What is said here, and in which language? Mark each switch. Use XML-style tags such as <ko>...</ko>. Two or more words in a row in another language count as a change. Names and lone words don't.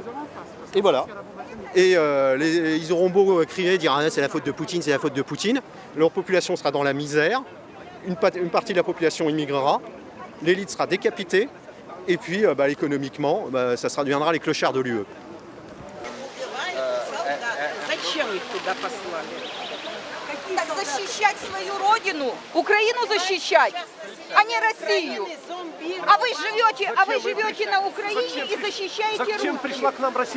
<fr>Et voilà. Et ils auront beau crier, dire ah, c'est la faute de Poutine, c'est la faute de Poutine. Leur population sera dans la misère. Une partie de la population immigrera. L'élite sera décapitée. Et puis, économiquement, ça deviendra les clochards de l'UE.</fr> <ru>Зачем их туда послали? Так защищать свою родину, Украину защищать, а не Россию. А вы живете на Украине и защищаете Зачем русских. пришла к нам Россия?</ru>